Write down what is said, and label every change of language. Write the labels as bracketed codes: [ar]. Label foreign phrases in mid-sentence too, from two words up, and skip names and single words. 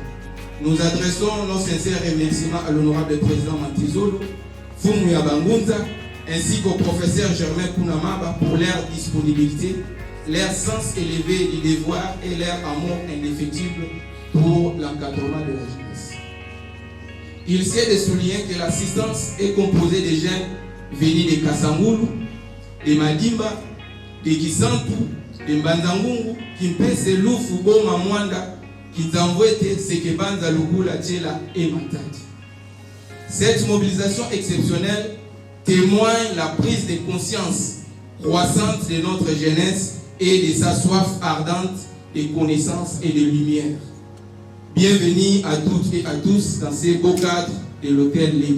[fr] Nous adressons nos sincères remerciements à l'honorable président Mantizolo, Fumu Yabangunza, ainsi qu'au professeur Germain Kounamaba pour leur disponibilité, leur sens élevé du devoir et leur amour indéfectible pour l'encadrement de la jeunesse. Il s'est de souligner que l'assistance est composée de jeunes venus de Kasangulu, de Madimba, de Kisantu, de Mbanzangungu, Kimpese, Lufu, Boma, Mwanda, Kinzamwete, Sekebanza, Lugula, Tchela et Matadi. Cette mobilisation exceptionnelle témoigne la prise de conscience croissante de notre jeunesse et de sa soif ardente de connaissances et de lumière. Bienvenue à toutes et à tous dans ces beaux cadres de l'hôtel Lédia.